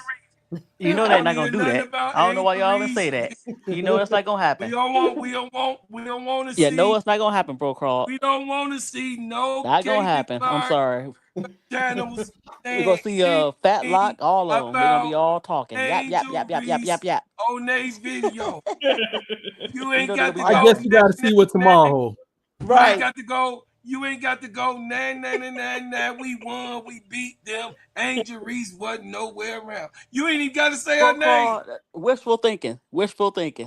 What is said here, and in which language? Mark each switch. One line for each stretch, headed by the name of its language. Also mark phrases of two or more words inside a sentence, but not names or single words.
English: You know I they're don't not gonna hear do nothing that. about I don't know why Angel y'all even Reese. say that. You know it's not gonna happen. We don't want to Yeah, see. no, it's not gonna happen, bro. Crawl. We don't want to see no Not gonna Caitlin happen. I'm Clark sorry. channels We're gonna see Fat Lock, all of them. They're gonna be about all talking. Yap yap Angel yap yap yap Reese yap yap. on their video. You You ain't know they're got gonna to be I go. guess you got to see what tomorrow holds. You Right. ain't got to go. You ain't got to go. Nah. We won. We beat them. Angel Reese wasn't nowhere around. You ain't even got to say her Bro, name. Crawl. Wishful thinking. Wishful thinking.